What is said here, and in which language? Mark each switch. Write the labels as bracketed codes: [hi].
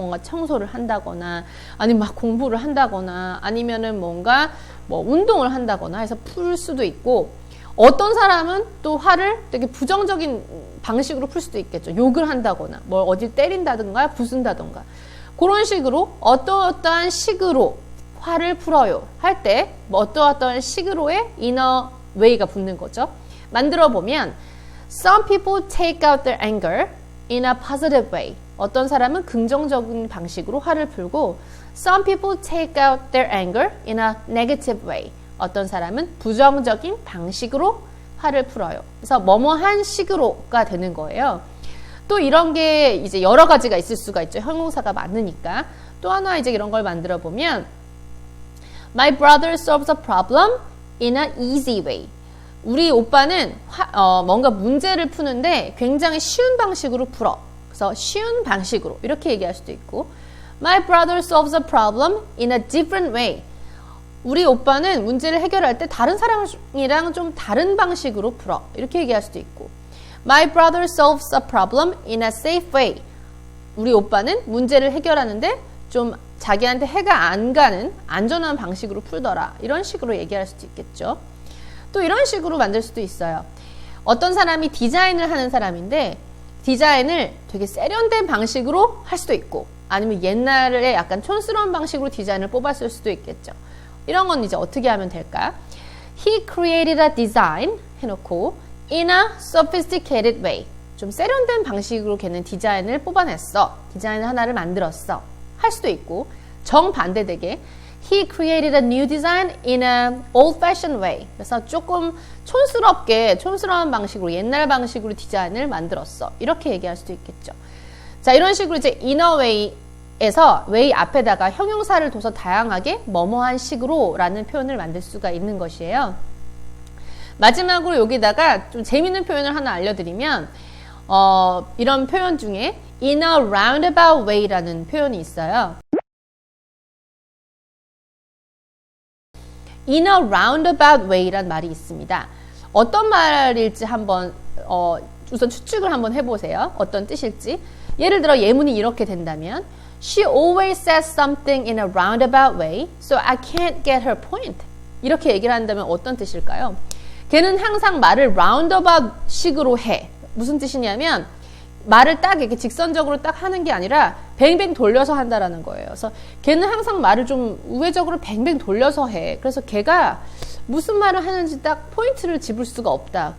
[ko] 뭔가 청소를 한다거나 아니면 막 공부를 한다거나 아니면은 뭔가 뭐 운동을 한다거나 해서 풀 수도 있고 어떤 사람은 또 화를 되게 부정적인 방식으로 풀 수도 있겠죠. 욕을 한다거나 뭘 어디 때린다든가 부순다든가 그런 식으로 어떠한 식으로 화를 풀어요 할 때 뭐 어떠한 식으로의 [en] inner way [ko] 가 붙는 거죠. 만들어 보면 [en] Some people take out their anger in a positive way. [ko] 어떤 사람은 긍정적인 방식으로 화를 풀고 [en] Some people take out their anger in a negative way. [ko] 어떤 사람은 부정적인 방식으로 화를 풀어요. 그래서 뭐뭐한 식으로가 되는 거예요. 또 이런 게 이제 여러 가지가 있을 수가 있죠. 형용사가 많으니까. 또 하나 이제 이런 걸 만들어 보면 [en] My brother solves a problem in an easy way. [ko] 우리 오빠는 뭔가 문제를 푸는데 굉장히 쉬운 방식으로 풀어. 그래서 쉬운 방식으로 이렇게 얘기할 수도 있고 [en] My brother solves a problem in a different way. [ko] 우리 오빠는 문제를 해결할 때 다른 사람이랑 좀 다른 방식으로 풀어. 이렇게 얘기할 수도 있고 [en] My brother solves a problem in a safe way. [ko] 우리 오빠는 문제를 해결하는데 좀 자기한테 해가 안 가는 안전한 방식으로 풀더라. 이런 식으로 얘기할 수도 있겠죠. 또 이런 식으로 만들 수도 있어요. 어떤 사람이 디자인을 하는 사람인데 디자인을 되게 세련된 방식으로 할 수도 있고 아니면 옛날에 약간 촌스러운 방식으로 디자인을 뽑았을 수도 있겠죠. 이런 건 이제 어떻게 하면 될까? [en] He created a design [ko] 해놓고 [en] in a sophisticated way. [ko] 좀 세련된 방식으로 걔는 디자인을 뽑아냈어. 디자인 하나를 만들었어. 할 수도 있고 정반대되게 [en] He created a new design in an old-fashioned way. [ko] 그래서 조금 촌스러운 방식으로 옛날 방식으로 디자인을 만들었어. 이렇게 얘기할 수도 있겠죠. 자, 이런 식으로 이제 in a way에서 way 앞에다가 형용사를 둬서 다양하게 뭐뭐한 식으로 라는 표현을 만들 수가 있는 것이에요. 마지막으로 여기다가 좀 재밌는 표현을 하나 알려드리면 이런 표현 중에 in a roundabout way라는 표현이 있어요. [en] In a roundabout way란 [ko] 말이 있습니다. 어떤 말일지 한번 우선 추측을 한번 해보세요. 어떤 뜻일지. 예를 들어 예문이 이렇게 된다면 [en] She always says something in a roundabout way, so I can't get her point. [ko] 이렇게 얘기를 한다면 어떤 뜻일까요? 걔는 항상 말을 roundabout 식으로 해. 무슨 뜻이냐면 말을 딱 이렇게 직선적으로 딱 하는 게 아니라 뱅뱅 돌려서 한다라는 거예요. 그래서 걔는 항상 말을 좀 우회적으로 뱅뱅 돌려서 해. 그래서 걔가 무슨 말을 하는지 딱 포인트를 집을 수가 없다.